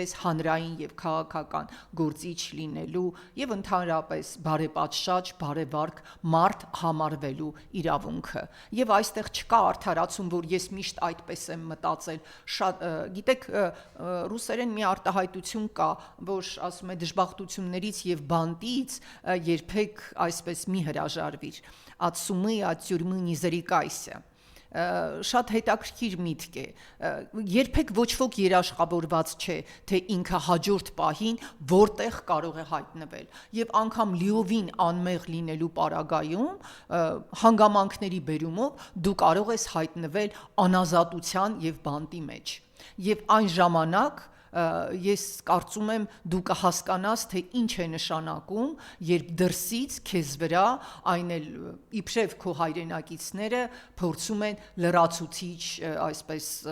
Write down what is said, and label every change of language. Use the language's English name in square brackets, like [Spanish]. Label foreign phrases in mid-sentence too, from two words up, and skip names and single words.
[Armenian] ես հանրային եւ քաղաքական գործիչ լինելու եւ ընդհանրապես բարեպատշաճ, բարեվարկ մարդ համարվելու իրավունքը։ Եվ այստեղ չկա արդարացում, որ ես միշտ այդպես եմ մտածել։ Շատ գիտեք, ռուսերեն մի արտահայտություն կա, որ ասում է դժբախտություններից եւ բանտից երբեք այսպես մի հրաժարվիր։ [Russian] От сумы, от тюрьмы не зарекайся։ [Armenian] Շատ հետաքրքիր միտք է, երբեք ոչ ոք երաշխավորված չէ, թե ինքը հաջորդ պահին որտեղ կարող է հայտնվել, եւ անգամ լիովին անմեղ լինելու պարագայում հանգամանքների բերումով դու կարող ես հայտնվել անազատության եւ բանտի մեջ, եւ այն ժամանակ ես կարծում եմ դու կհասկանաս, թե ինչ է նշանակում, երբ դրսից քեզ վրա այն էլ իբրև քո հայրենակիցները փորձում են լրացուցիչ, այսպես